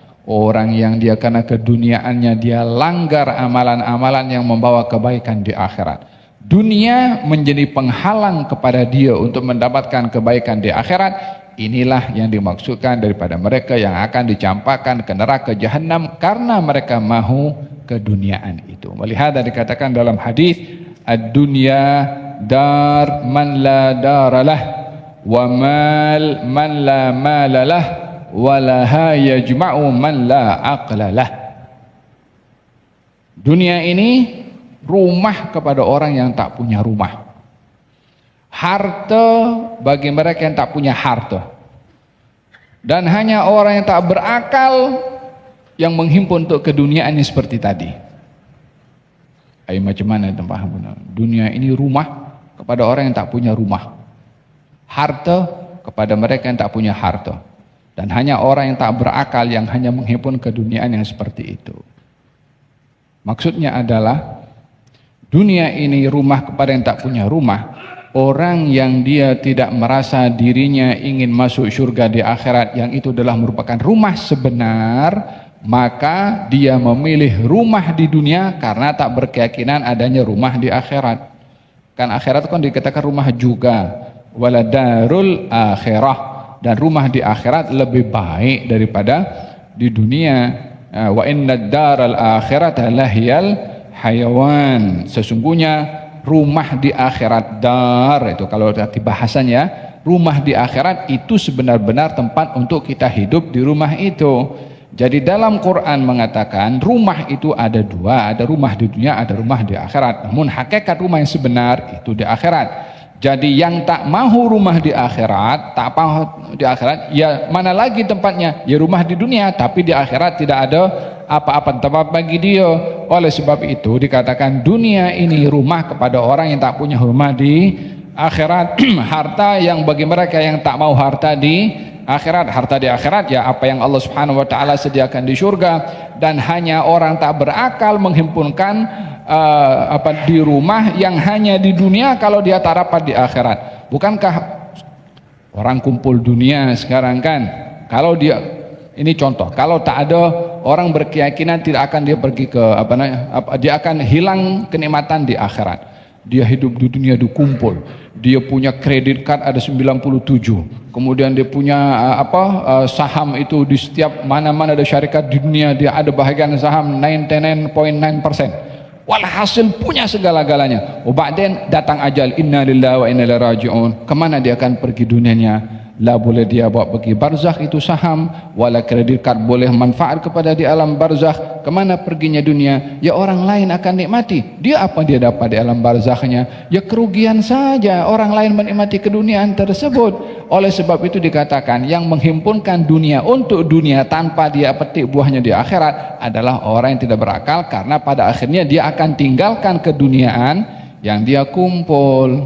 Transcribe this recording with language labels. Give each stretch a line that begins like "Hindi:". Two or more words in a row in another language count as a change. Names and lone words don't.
Malay: Orang yang dia karena keduniaannya dia langgar amalan-amalan yang membawa kebaikan di akhirat. Dunia menjadi penghalang kepada dia untuk mendapatkan kebaikan di akhirat. Inilah yang dimaksudkan daripada mereka yang akan dicampakkan ke neraka jahanam karena mereka mahu keduniaan itu. Melihat dikatakan dalam hadis,
Arabic: الدنيا دار من لا دار له ومال من لا مال له ولها يجمع من لا عقل له.
Malay: Dunia ini rumah kepada orang yang tak punya rumah. Harta bagi mereka yang tak punya harta. Dan hanya orang yang tak berakal yang menghimpun untuk keduniaan seperti tadi. Macam mana tempat dunia ini rumah kepada orang yang tak punya rumah. Harta kepada mereka yang tak punya harta. Dan hanya orang yang tak berakal yang hanya menghimpun keduniaan yang seperti itu. Maksudnya adalah dunia ini rumah kepada yang tak punya rumah. Orang yang dia tidak merasa dirinya ingin masuk surga di akhirat, yang itu adalah merupakan rumah sebenar, maka dia memilih rumah di dunia karena tak berkeyakinan adanya rumah di akhirat. Kan akhirat kan dikatakan rumah juga,
Arabic: والدار الآخرة,
Malay: dan rumah di akhirat lebih baik daripada di dunia.
Arabic: وإن الدار الآخرة لهي الحيوان,
Malay: sesungguhnya rumah di akhirat, dar itu kalau arti bahasanya, rumah di akhirat itu sebenar-benar tempat untuk kita hidup di rumah itu. Jadi dalam Quran mengatakan rumah itu ada dua, ada rumah di dunia, ada rumah di akhirat. Namun hakikat rumah yang sebenar itu di akhirat. Jadi yang tak mahu rumah di akhirat, tak mahu di akhirat, ya mana lagi tempatnya? Ya rumah di dunia, tapi di akhirat tidak ada apa-apa tempat bagi dia. Oleh sebab itu dikatakan dunia ini rumah kepada orang yang tak punya rumah di akhirat. Harta yang bagi mereka yang tak mau harta di akhirat, harta di akhirat ya apa yang Allah
Arabic: سبحانه وتعالى
Malay: sediakan di surga. Dan hanya orang tak berakal menghimpunkan di rumah yang hanya di dunia kalau dia tak dapat di akhirat. Bukankah orang kumpul dunia sekarang kan, kalau dia, ini contoh, kalau tak ada orang berkeyakinan tidak akan dia pergi ke dia akan hilang kenikmatan di akhirat. Dia hidup di dunia dikumpul, dia punya kredit card ada 97, kemudian dia punya saham itu di setiap mana-mana ada syarikat di dunia, dia ada bahagian saham 99.9%, walhasil punya segala-galanya. Ba'den datang ajal,
Arabic: إنا لله وإنا إليه راجعون.
Malay: Kemana dia akan pergi dunianya? La boleh dia bawa pergi barzakh itu saham, wala kredit card boleh manfaat kepada di alam barzakh. Kemana perginya dunia? Ya orang lain akan nikmati. Dia apa dia dapat di alam barzakhnya? Ya kerugian saja. Orang lain menikmati keduniaan tersebut. Oleh sebab itu dikatakan yang menghimpunkan dunia untuk dunia tanpa dia petik buahnya di akhirat adalah orang yang tidak berakal, karena pada akhirnya dia akan tinggalkan keduniaan yang dia kumpul.